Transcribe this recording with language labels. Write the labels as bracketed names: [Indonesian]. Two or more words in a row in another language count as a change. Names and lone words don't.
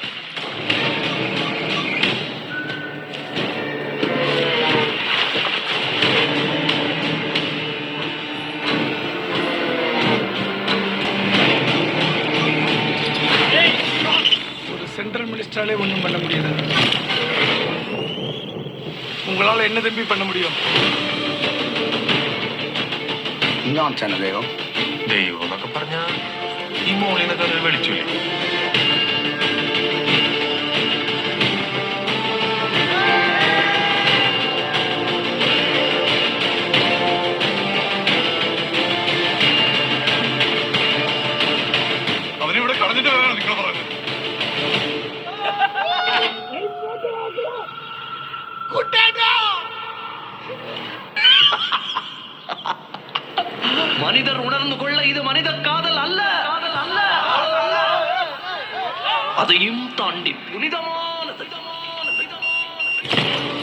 [Tamil] சென்ட்ரல் மினிஸ்டராலே ஒன்றும் பண்ண முடியாது. உங்களால் என்ன தம்பி பண்ண முடியும்? [Malayalam] ഇന്നാണ് ദൈവം. ദൈവം എന്നൊക്കെ പറഞ്ഞ ഈ മോളിനൊക്കെ വിളിച്ചില്ലേ? അവനിവിടെ കളഞ്ഞിട്ട് വരാനാണ് നിങ്ങൾ പറയുന്നത്. [Tamil] மனிதர் உணர்ந்து கொள்ள இது மனித காதல் அல்ல, காதல் அல்ல, அதையும் தாண்டி புனிதமானது.